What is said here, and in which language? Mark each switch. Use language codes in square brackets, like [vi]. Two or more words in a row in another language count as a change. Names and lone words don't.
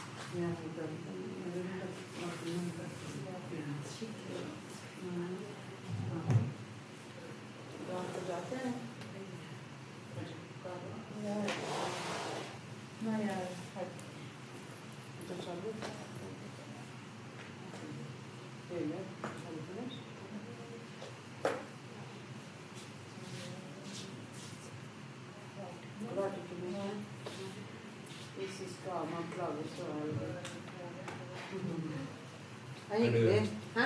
[sv] Ja, det är skickligt. Du har inte dragit den? Nej, jag har inte dragit. [no] Klart ikke mer. Hvis vi skal man klage, så er det... Det er hyggelig. Hæ?